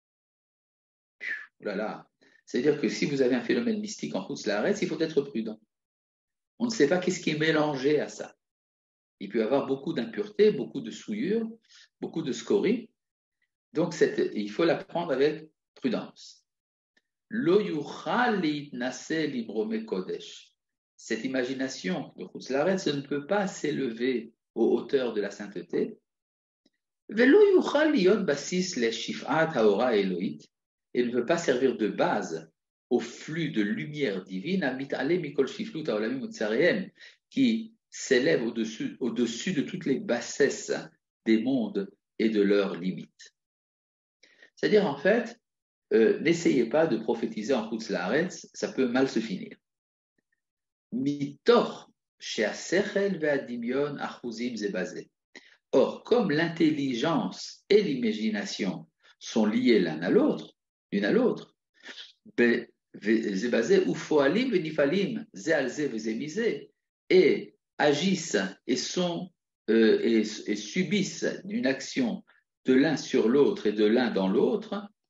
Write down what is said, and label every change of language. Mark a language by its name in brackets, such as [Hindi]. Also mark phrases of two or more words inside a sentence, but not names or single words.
[French] Là. C'est-à-dire que si vous avez un phénomène mystique en Chutz La'aretz, il faut être prudent. On ne sait pas qu'est-ce qui est mélangé à ça. Il peut y avoir beaucoup d'impureté, beaucoup de souillure, beaucoup de scories. Donc, il faut la prendre avec prudence. [Hebrew] לא יוכל להתנשא לרומי קודש. [French] cette imagination de Chutz Laaretz ne peut pas s'élever aux hauteurs de la sainteté. [Hebrew] ולא יוכל להיות בסיס לשפעת האורה האלוהית, [French] et ne veut pas servir de base au flux de lumière divine, [Hebrew] המתעלה מכל שפלות העולמים וצריהם, [French] qui s'élève au-dessus de toutes les bassesses des mondes et de leurs limites. C'est-à-dire, en fait, n'essayez pas de prophétiser en Chutz Laaretz, ça peut mal se finir. [Hebrew] מתוך שהשכל והדמיון אחוזים זה בזה. [French] Or, comme l'intelligence et l'imagination sont liées l'une à l'autre, et agissent et subissent une action de l'un sur l'autre et de l'un dans l'autre,